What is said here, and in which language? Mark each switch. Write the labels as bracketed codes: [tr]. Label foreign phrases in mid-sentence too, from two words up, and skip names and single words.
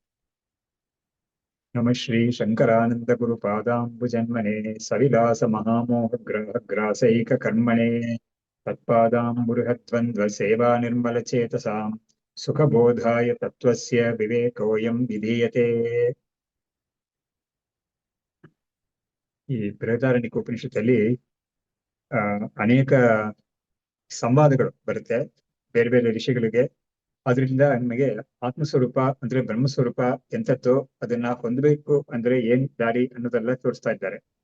[sa] नमः श्रीशङ्करानन्दगुरुपादाम्बुजन्मने सविलासमहामोहग्रहग्रासैककर्मणे तत्पादाम्बुरुहद्वन्द्वसेवानिर्मलचेतसां सुखबोधाय तत्त्वस्य विवेकोऽयं विधीयते। [kn] ಈ ಬೃಹದಾರಣ್ಯಕ ಉಪನಿಷತ್ತಲ್ಲಿ ಅನೇಕ ಸಂವಾದಗಳು ಬರುತ್ತೆ ಬೇರೆ ಬೇರೆ ಋಷಿಗಳಿಗೆ. ಅದರಿಂದ ನಮಗೆ ಆತ್ಮಸ್ವರೂಪ ಅಂದ್ರೆ ಬ್ರಹ್ಮಸ್ವರೂಪ ಎಂಥದ್ದು, ಅದನ್ನ ಹೊಂದಬೇಕು ಅಂದ್ರೆ ಏನ್ ದಾರಿ ಅನ್ನೋದೆಲ್ಲ ತೋರಿಸ್ತಾ ಇದ್ದಾರೆ.